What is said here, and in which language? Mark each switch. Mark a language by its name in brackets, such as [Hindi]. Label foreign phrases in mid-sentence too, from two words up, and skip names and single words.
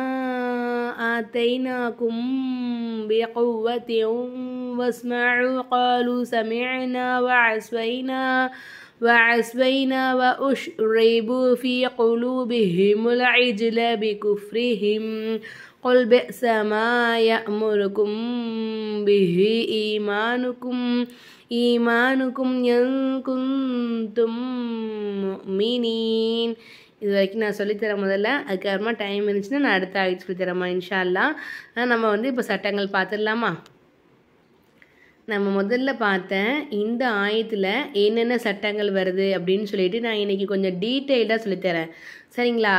[Arabic] آتيناكم بقوة واسمعوا قالوا سمعنا وعصينا وأشربوا في قلوبهم العجل بكفرهم قل بئس ما يأمركم به إيمانكم إن كنتم مؤمنين. [Tamil] இது வரைக்கும் நான் சொல்லித்தரேன் முதல்ல. அதுக்கப்புறமா டைம் இருந்துச்சுன்னா நான் அடுத்த ஆயத்து சொல்லித்தரேம்மா [Arabic] إن شاء الله. [Tamil] நம்ம இப்போ சட்டங்கள் பார்த்துடலாமா? நம்ம முதல்ல பார்த்தேன் இந்த ஆயத்தில் என்னென்ன சட்டங்கள் வருது அப்படின்னு சொல்லிட்டு நான் இன்றைக்கி கொஞ்சம் டீட்டெயில்டாக சொல்லித்தரேன், சரிங்களா?